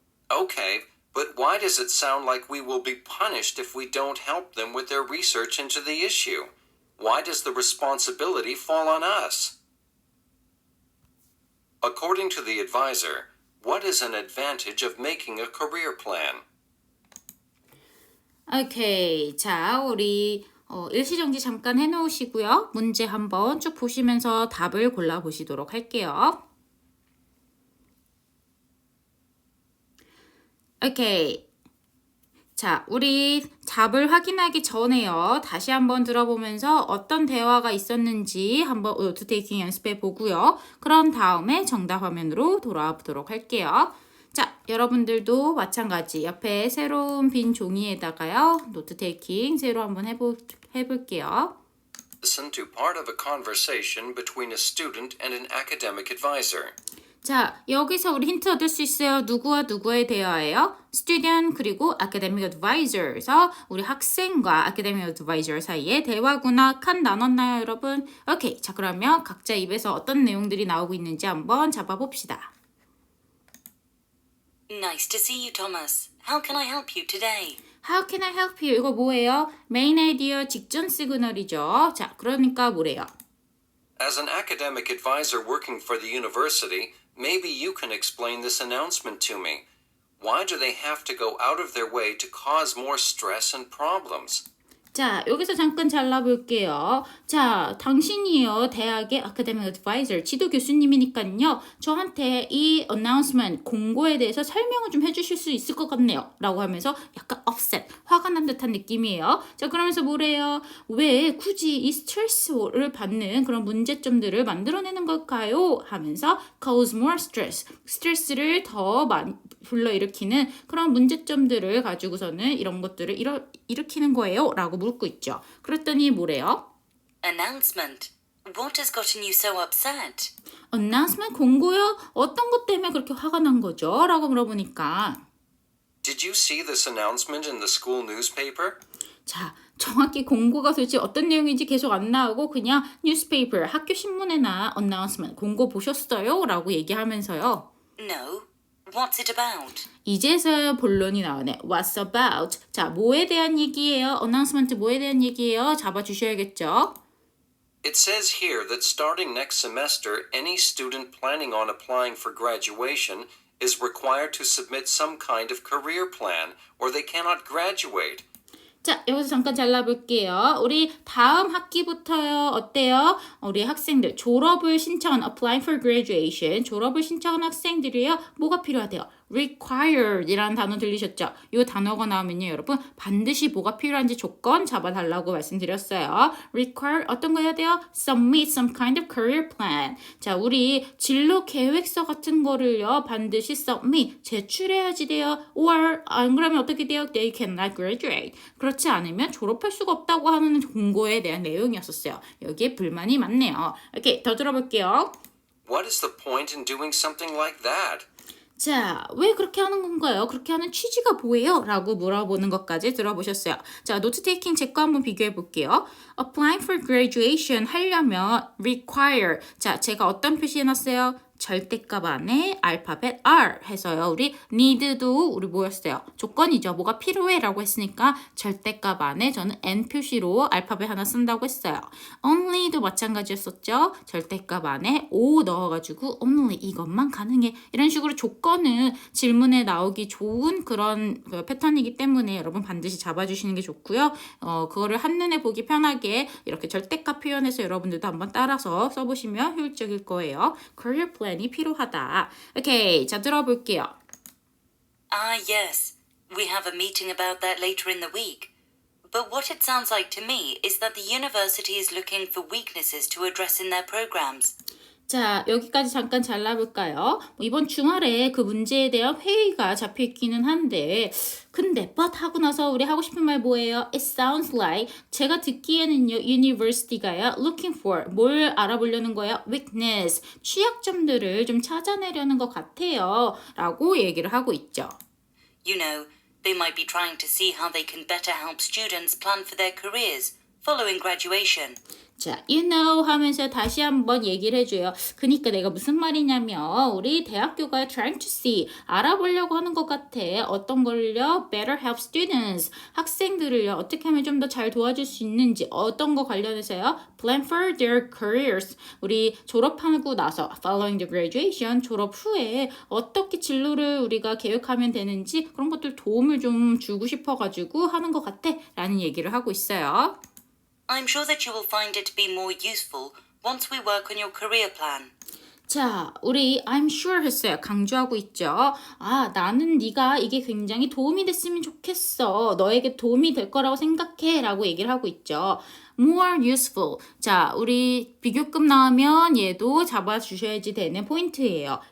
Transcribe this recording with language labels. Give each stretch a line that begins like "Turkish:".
English: Okay, but why does it sound like we will be punished if we don't help them with their research into the issue? Why does the responsibility fall on us? According to the advisor, what is an advantage of making a career plan?
Korean: 오케이. 자, 우리 일시정지 잠깐 해놓으시고요. 문제 한번 쭉 보시면서 답을 골라보시도록 할게요. 오케이. 자, 우리 답을 확인하기 전에요. 다시 한번 들어보면서 어떤 대화가 있었는지 한번 노트 테이킹 연습해 보고요. 그런 다음에 정답 화면으로 돌아보도록 할게요. 자, 여러분들도 마찬가지 옆에 새로운 빈 종이에다가요. 노트 테이킹 새로 한번 해볼게요.
English: Listen to part of a conversation between a student and an academic advisor.
Korean: 자, 여기서 우리 힌트 얻을 수 있어요. 누구와 누구에 대하여요? student 그리고 academic advisor에서 우리 학생과 academic advisor 사이에 대화구나 칸 나눴나요, 여러분? 오케이. 자, 그러면 각자 입에서 어떤 내용들이 나오고 있는지 한번 잡아봅시다.
English: Nice to see you, Thomas. How can I help you today? How can I help you?
Korean: 이거 뭐예요? main idea 직전 시그널이죠. 자, 그러니까 뭐래요?
English: As an academic advisor working for the university, maybe you can explain this announcement to me. Why do they have to go out of their way to cause more stress and problems?
Korean: 자, 여기서 잠깐 잘라볼게요. 자, 당신이요, 대학의 academic advisor, 지도 교수님이니까요, 저한테 이 announcement, 공고에 대해서 설명을 좀 해주실 수 있을 것 같네요. 라고 하면서 약간 upset, 화가 난 듯한 느낌이에요. 자, 그러면서 뭐래요? 왜 굳이 이 스트레스를 받는 그런 문제점들을 만들어내는 걸까요? 하면서
English: cause more stress,
Korean: 스트레스를 더 많이 불러일으키는 그런 문제점들을 가지고서는 이런 것들을 일으키는 거예요. 라고 묻고 있죠. 그랬더니 뭐래요?
English: Announcement. What has gotten you so upset?
Korean: announcement 공고요? 어떤 것 때문에 그렇게 화가 난 거죠? 라고 물어보니까
English: Did you see this announcement in the school newspaper?
Korean: 자, 정확히 공고가 도대체 어떤 내용인지 계속 안 나오고 그냥 newspaper, 학교 신문에나 announcement, 공고 보셨어요? 라고 얘기하면서요.
English: No. What's it about?
Korean: 이제서야 본론이 나오네.
English: What's about?
Korean: 자, 뭐에 대한 얘기예요? announcement 뭐에 대한 얘기예요? 잡아주셔야겠죠?
English: It says here that starting next semester, any student planning on applying for graduation is required to submit some kind of career plan, or they cannot graduate.
Korean: 자, 여기서 잠깐 잘라볼게요. 우리 다음 학기부터요. 어때요? 우리 학생들 졸업을 신청한
English: applying for graduation
Korean: 졸업을 신청한 학생들이요. 뭐가 필요하대요? required 이라는 단어 들리셨죠? 이 단어가 나오면요. 여러분 반드시 뭐가 필요한지 조건 잡아달라고 말씀드렸어요. require 어떤 거 해야 돼요?
English: submit some kind of career plan.
Korean: 자, 우리 진로 계획서 같은 거를요. 반드시 submit 제출해야지 돼요. or 안 그러면 어떻게 돼요?
English: They cannot graduate.
Korean: 그렇지 않으면 졸업할 수가 없다고 하는 공고에 대한 내용이었었어요. 여기에 불만이 많네요. 오케이, 더 들어볼게요.
English: What is the point in doing something like that?
Korean: 자, 왜 그렇게 하는 건가요? 그렇게 하는 취지가 뭐예요? 라고 물어보는 것까지 들어보셨어요. 자, 노트 테이킹 제 거 한번 비교해 볼게요.
English: Applying for graduation
Korean: 하려면
English: require.
Korean: 자, 제가 어떤 표시 해놨어요? 절대값 안에 알파벳 R 해서요. 우리 need도 우리 뭐였어요? 조건이죠. 뭐가 필요해 라고 했으니까 절대값 안에 저는 N 표시로 알파벳 하나 쓴다고 했어요. only도 마찬가지였었죠. 절대값 안에 O 넣어가지고 only 이것만 가능해. 이런 식으로 조건은 질문에 나오기 좋은 그런 패턴이기 때문에 여러분 반드시 잡아주시는 게 좋고요. 그거를 한눈에 보기 편하게 이렇게 절대값 표현해서 여러분들도 한번 따라서 써보시면 효율적일 거예요. career plan이 필요하다. 오케이, 자 들어볼게요.
English: Ah, yes. We have a meeting about that later in the week. But what it sounds like to me is that the university is looking for weaknesses to address in their programs.
Korean: 자, 여기까지 잠깐 잘라볼까요? 이번 주말에 그 문제에 대한 회의가 잡혀있기는 한데 근데 but 하고 나서 우리 하고 싶은 말 뭐예요?
English: It sounds like
Korean: 제가 듣기에는요 university가요
English: looking for
Korean: 뭘 알아보려는 거예요? weakness 취약점들을 좀 찾아내려는 것 같아요 라고 얘기를 하고 있죠.
English: You know, they might be trying to see how they can better help students plan for their careers following graduation.
Korean: 자,
English: you know
Korean: 하면서 다시 한번 얘기를 해줘요. 그러니까 내가 무슨 말이냐면 우리 대학교가
English: trying to see
Korean: 알아보려고 하는 것 같아. 어떤 걸요?
English: better help students
Korean: 학생들을요 어떻게 하면 좀 더 잘 도와줄 수 있는지 어떤 거 관련해서요?
English: plan for their careers
Korean: 우리 졸업하고 나서
English: following the graduation
Korean: 졸업 후에 어떻게 진로를 우리가 계획하면 되는지 그런 것들 도움을 좀 주고 싶어가지고 하는 것 같아 라는 얘기를 하고 있어요.
English: I'm sure that you will find it to be more useful once we work on your career plan.
Korean: 자, 우리
English: I'm sure
Korean: 했어요. 강조하고 있죠. 아, 나는 네가 이게 굉장히 도움이 됐으면 좋겠어. 너에게 도움이 될 거라고 생각해. 라고 얘기를 하고 있죠.
English: more useful.
Korean: 자, 우리 비교급 나오면 얘도 잡아주셔야지 되는 포인트예요.